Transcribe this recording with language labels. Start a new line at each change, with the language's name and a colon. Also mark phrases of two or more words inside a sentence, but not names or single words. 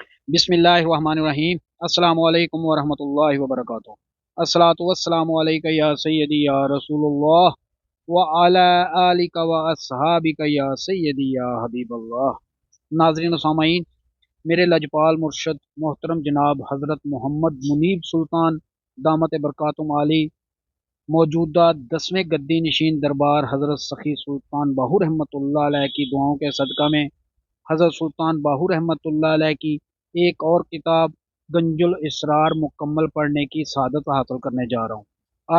Arabic: بسم الله الرحمن الرحيم. السلام عليكم ورحمة الله وبركاته. الصلاة والسلام عليك يا سيدي يا رسول الله وعلى آلك وأصحابك يا سيدي يا حبيب الله.
Urdu: ناظرین و سامعین, میرے لجپال مرشد محترم جناب حضرت محمد منیب سلطان
Arabic: دامت بركاتهم
Urdu: عالی موجودہ 10ویں گدی نشین دربار حضرت سخی سلطان باہو
Arabic: رحمة الله عليه
Urdu: کی دعاؤں کے صدقہ میں حضرت سلطان باہو
Arabic: رحمة الله عليه
Urdu: کی ایک اور کتاب گنج الاسرار مکمل پڑھنے کی سعادت حاصل کرنے جا رہا ہوں.